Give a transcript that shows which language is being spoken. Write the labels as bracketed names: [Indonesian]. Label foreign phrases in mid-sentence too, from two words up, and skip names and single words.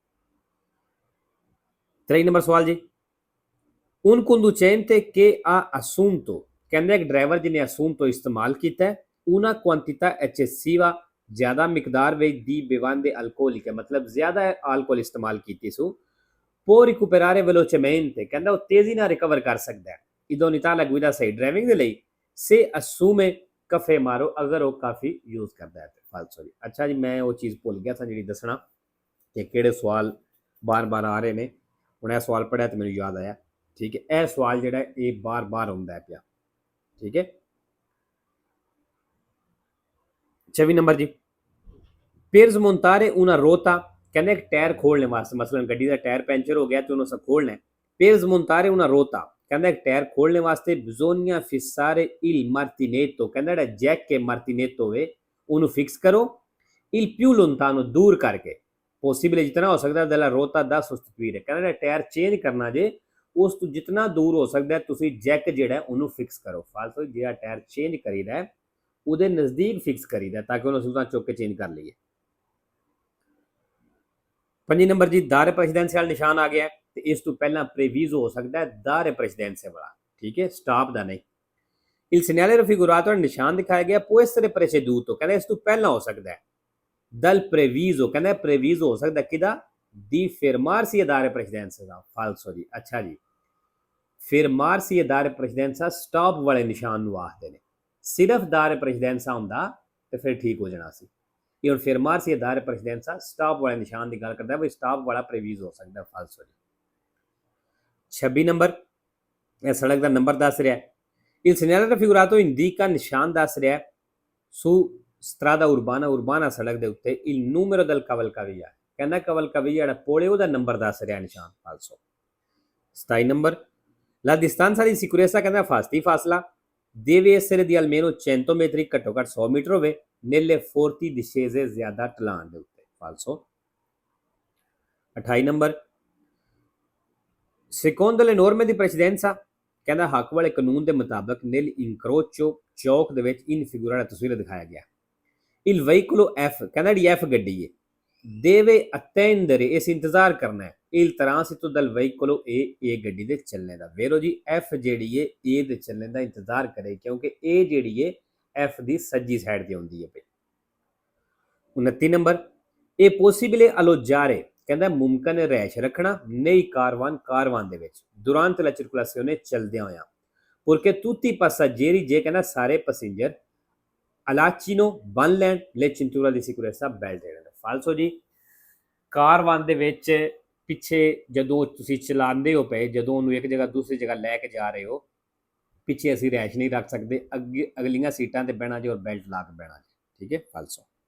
[Punjabi] 23 ਨੰਬਰ ਸਵਾਲ ਜੀ [Italian] un conducente che ha assunto [Punjabi] ਕਹਿੰਦਾ ਇੱਕ ਡਰਾਈਵਰ ਜਿਹਨੇ assunto ਇਸਤੇਮਾਲ ਕੀਤਾ ਹੈ [Italian] una quantità eccessiva [Punjabi] ਜ਼ਿਆਦਾ ਮਿਕਦਾਰ ਵਿੱਚ ਦੀ [Italian] bevande alcoliche [Punjabi] ਮਤਲਬ ਜ਼ਿਆਦਾ alcol ਇਸਤੇਮਾਲ ਕੀਤੀ ਸੋ [Italian] può recuperare velocemente [Punjabi] ਕਹਿੰਦਾ ਉਹ ਤੇਜ਼ੀ ਨਾਲ ਰਿਕਵਰ ਕਰ ਸਕਦਾ ਹੈ [Italian] idoneità alla guida [Punjabi] ਸਹੀ ਡਰਾਈਵਿੰਗ ਦੇ ਲਈ [Italian] se assume caffè amaro [Punjabi] ਅਗਰ ਉਹ ਕਾਫੀ ਯੂਜ਼ ਕਰਦਾ ਹੈ ਫਾਲਸੋ ਜੀ। ਅੱਛਾ ਜੀ ਮੈਂ ਉਹ ਚੀਜ਼ ਭੁੱਲ ਗਿਆ ਸੀ ਜਿਹੜੀ ਦੱਸਣਾ ਕਿ ਕਿਹੜੇ ਸਵਾਲ ਬਾਰ-ਬਾਰ ਆ ਰਹੇ ਨੇ ਹੁਣ ਇਹ ਸਵਾਲ ਪੜਿਆ ਤੇ ਮੈਨੂੰ ਯਾਦ ਆਇਆ। ਠੀਕ ਹੈ। ਇਹ ਸਵਾਲ ਜਿਹੜਾ ਇਹ ਬਾਰ-ਬਾਰ ਆਉਂਦਾ ਪਿਆ। ਠੀਕ ਹੈ। 26 ਨੰਬਰ ਜੀ [Italian] per smontare una ruota [Punjabi] ਕਹਿੰਦੇ ਇੱਕ ਟਾਇਰ ਖੋਲਣੇ ਵਾਸਤੇ ਮਸਲਨ ਗੱਡੀ ਦਾ ਟਾਇਰ ਪੈਂਚਰ ਹੋ ਗਿਆ ਤੇ ਉਹਨੂੰ ਖੋਲਣਾ ਹੈ [Italian] per smontare una ruota [Punjabi] ਕਹਿੰਦਾ ਇੱਕ ਟਾਇਰ ਖੋਲਣੇ ਵਾਸਤੇ [Italian] bisogna fissare il martinetto [Punjabi] ਕਹਿੰਦਾ ਜਿਹੜਾ ਜੈਕ ਹੈ martinetto ਵੇ ਉਹਨੂੰ ਫਿਕਸ ਕਰੋ [Italian] il più lontano [Punjabi] ਦੂਰ ਕਰਕੇ possibile ਜਿਤਨਾ ਹੋ ਸਕਦਾ [Italian] della ruota da sostituire [Punjabi] ਕਹਿੰਦਾ ਟਾਇਰ ਚੇਂਜ ਕਰਨਾ ਜੇ ਉਸ ਤੋਂ ਜਿਤਨਾ ਦੂਰ ਹੋ ਸਕਦਾ ਤੁਸੀਂ ਜੈਕ ਜਿਹੜਾ ਉਹਨੂੰ ਫਿਕਸ ਕਰੋ ਫਾਲਤੂ ਜਿਹੜਾ ਟਾਇਰ ਚੇਂਜ ਕਰੀਦਾ ਹੈ ਉਹਦੇ ਨਜ਼ਦੀਕ ਫਿਕਸ ਕਰੀਦਾ ਤਾਂ ਕਿ ਉਹਨੂੰ ਸੁਧਾ ਚੁੱਕ ਕੇ ਚੇਂਜ ਕਰ ਲਈਏ। 5 ਨੰਬਰ ਜੀ [Italian] dare precedenza [Punjabi] ਵਾਲਾ ਨਿਸ਼ਾਨ ਆ ਗਿਆ ਤੇ ਇਸ ਤੋਂ ਪਹਿਲਾਂ ਪ੍ਰੇਵੀਜ਼ੋ ਹੋ ਸਕਦਾ ਹੈ [Italian] dare precedenza [Punjabi] ਵਾਲਾ। ਠੀਕ ਹੈ। ਸਟਾਪ ਦਾ ਨਹੀਂ। [Italian] il segnale raffigurato [Punjabi] ਨਿਸ਼ਾਨ ਦਿਖਾਇਆ ਗਿਆ [Italian] può essere preceduto [Punjabi] ਕਹਿੰਦਾ ਇਸ ਤੋਂ ਪਹਿਲਾਂ ਹੋ ਸਕਦਾ ਹੈ [Italian] dal previso [Punjabi] ਕਹਿੰਦਾ ਪ੍ਰੇਵੀਜ਼ੋ ਹੋ ਸਕਦਾ ਕਿਦਾ [Italian] di fermarsi a dare precedenza [Punjabi] ਦਾ ਫਾਲਸੋ ਜੀ। ਅੱਛਾ ਜੀ [Italian] fermarsi a dare precedenza [Punjabi] ਸਟਾਪ ਵਾਲੇ ਨਿਸ਼ਾਨ ਨੂੰ ਆਖਦੇ ਨੇ ਸਿਰਫ [Italian] dare precedenza [Punjabi] ਹੁੰਦਾ ਤੇ ਫਿਰ ਠੀਕ ਹੋ ਜਾਣਾ ਸੀ। ਇਹ ਹੁਣ [Italian] fermarsi a dare precedenza [Punjabi] ਸਟਾਪ ਵਾਲੇ ਨਿਸ਼ਾਨ ਦੀ ਗੱਲ ਕਰਦਾ ਹੈ ਵੀ ਸਟਾਪ ਵਾਲਾ ਪ੍ਰੇਵੀਜ਼ ਹੋ ਸਕਦਾ ਫਾਲਸੋ ਜੀ। 26 ਨੰਬਰ ਇਹ ਸੜਕ ਦਾ ਨੰਬਰ ਦੱਸ ਰਿਹਾ ਹੈ [Italian] il segnale raffigurato indica [Punjabi] ਨਿਸ਼ਾਨ ਦੱਸ ਰਿਹਾ ਹੈ [Italian] su strada urbana [Punjabi] ਸੜਕ ਦੇ ਉੱਤੇ [Italian] il numero del cavalcavia [Punjabi] ਕਹਿੰਦਾ cavalcavia ਜਿਹੜਾ ਪੋਲੇ ਉਹਦਾ ਨੰਬਰ ਦੱਸ ਰਿਹਾ ਨਿਸ਼ਾਨ ਫਾਲਸੋ। 27 ਨੰਬਰ [Italian] la distanza di sicurezza [Punjabi] ਕਹਿੰਦਾ ਫਾਸਲਾ [Italian] deve essere di almeno 100 metri [Punjabi] ਘੱਟੋ ਘੱਟ 100 ਮੀਟਰ ਹੋਵੇ [Italian] nelle forti discese [Punjabi] ਜ਼ਿਆਦਾ ਢਲਾਣ ਦੇ ਉੱਤੇ ਫਾਲਸੋ। 28 ਨੰਬਰ [Italian] secondo le norme di precedenza [Punjabi] ਕਹਿੰਦਾ ਹੱਕ ਵਾਲੇ ਕਾਨੂੰਨ ਦੇ ਮੁਤਾਬਕ [Italian] nel incrocio [Punjabi] ਚੌਕ ਦੇ ਵਿੱਚ [Italian] in figura [Punjabi] ਤਸਵੀਰ ਦਿਖਾਇਆ ਗਿਆ [Italian] il veicolo F [Punjabi] ਕਹਿੰਦਾ ਜਿਹੜੀ F ਗੱਡੀ ਹੈ [Italian] deve attendere [Punjabi] ਇਸ ਇੰਤਜ਼ਾਰ ਕਰਨਾ ਹੈ [Italian] il transito del veicolo A [Punjabi] ਗੱਡੀ ਦੇ ਚੱਲਣੇ ਦਾ ਵੇਰੋ ਜੀ F ਜਿਹੜੀ ਹੈ A ਦੇ ਚੱਲਣੇ ਦਾ ਇੰਤਜ਼ਾਰ ਕਰੇ ਕਿਉਂਕਿ A ਜਿਹੜੀ ਹੈ F ਦੀ ਸੱਜੀ ਸਾਈਡ ਤੇ ਹੁੰਦੀ ਹੈ ਪਈ। 29 ਨੰਬਰ ਇਹ [Italian] possibile alloggiare [Punjabi] ਕਹਿੰਦਾ ਮੁਮਕਨ ਹੈ ਰਹਿਸ਼ ਰੱਖਣਾ ਨਹੀਂ ਕਾਰਵਾਨ ਦੇ ਵਿੱਚ [Italian] durante la circolazione [Punjabi] ਚਲਦਿਆਂ ਹੋਇਆਂ [Italian] porque tutti i passeggeri [Punjabi] ਜੇ ਕਹਿੰਦਾ ਸਾਰੇ ਪੈਸੇਂਜਰ allacino ਬੰਨ ਲੈਣ [Italian] le cintura di sicurezza [Punjabi] ਬੈਲਟ ਲੈਣ ਫਾਲਸੋ ਜੀ ਕਾਰਵਾਨ ਦੇ ਵਿੱਚ ਪਿੱਛੇ ਜਦੋਂ ਤੁਸੀਂ ਚਲਾਉਂਦੇ ਹੋ ਪਏ, ਜਦੋਂ ਉਹਨੂੰ ਇੱਕ ਜਗ੍ਹਾ ਦੂਸਰੀ ਜਗ੍ਹਾ ਲੈ ਕੇ ਜਾ ਰਹੇ ਹੋ, ਪਿੱਛੇ ਅਸੀਂ ਰੈਸ਼ ਨਹੀਂ ਰੱਖ ਸਕਦੇ, ਅੱਗੇ ਅਗਲੀਆਂ ਸੀਟਾਂ ਤੇ ਬਹਿਣਾ ਜੀ ਔਰ ਬੈਲਟ ਲਾ ਕੇ ਬਹਿਣਾ ਜੀ। ਠੀਕ ਹੈ, ਫਾਲਸੋ।